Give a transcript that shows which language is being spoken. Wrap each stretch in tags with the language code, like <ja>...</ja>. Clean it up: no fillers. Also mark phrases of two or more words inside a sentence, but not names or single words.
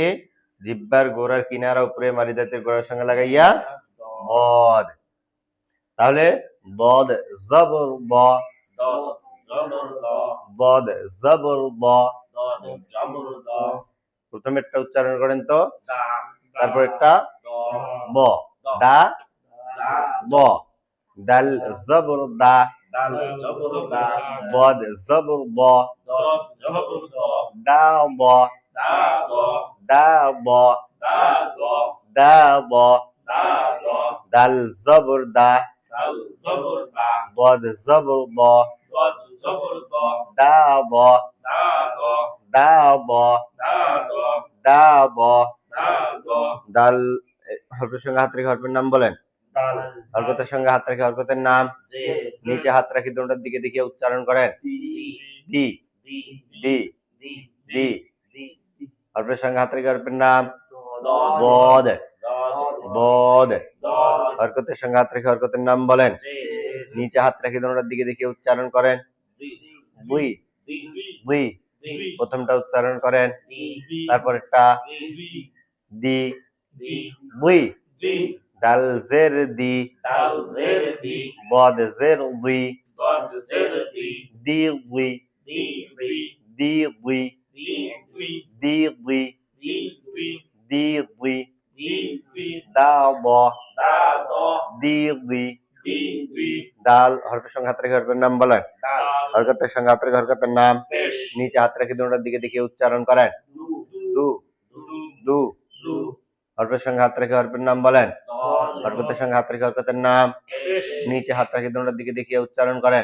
<bn>জিহ্বার গোড়ার কিনারা উপরে মারি দাঁতের গোড়ার সঙ্গে লাগাইয়া বদ। তাহলে বদ জবর ব, দদ, জবর দ, বদ জবর ব। দদ, জবর দ, প্রথমে একটা উচ্চারণ করেন তো, দা, তারপর একটা দ, ব। দা দা, ব। দাল জবর দা, দাল, জবর দা, বদ জবর ব। দদ, জবর দ, দা ব, দা, দ, দা ব, দা, দ, দা ব। দা, দ, দাল জবর দা, দাল, জবর দা, বদ জবর ব। দদ, জবর দ, দা ব, দা, দ, দা ব, দা, দ, দা ব। দা, দ, দাল হরফের সঙ্গে হাত রেখে হরফের নাম বলেন। দাল, হরকতের সঙ্গে হাত রেখে হরকতের নাম। জে, নিচে হাত রাখি দুটোর দিকে দেখিয়ে উচ্চারণ করেন। দি, দি, দি, দি, দি, দি। দি, হরফের সঙ্গে হাত রেখে হরফের নাম। দদ, বদ, দদ, বদ। দদ, হরকতের সঙ্গে হাত রেখে হরকতের নাম বলেন। জে, নিচে হাত রাখি দুটোর দিকে দেখিয়ে উচ্চারণ করেন। দি, বুই, দি, বুই। দি, প্রথমটা উচ্চারণ করেন, দি, তারপরেরটা দি, দি, দি, বুই। দি, দাল জের দি, দাল, জের দি, বদ জের দুই, দদ, জের দি, দি দুই, দি, দি, দি দুই, দি, দি, দি দুই, দি, দি, দি দুই। দি, দি, দা ব, দা, দ, দি দুই। দি, দি, দাল হরফের সঙ্গে হাত রেখে হরফের নাম বলেন। দাল, হরকতের সঙ্গে হাত রেখে হরকতের নাম। পেশ, নিচে হাত রেখে দুটোর দিকে দেখিয়ে উচ্চারণ করেন। দু, দু, দু, দু। দু, হরফের সঙ্গে হাত রেখে হরফের নাম বলেন। দদ, হরকতের সঙ্গে হাত রেখে হরকতের নাম। পেশ, নিচে হাত রেখে দুটোর দিকে দেখিয়ে উচ্চারণ করেন।</bn>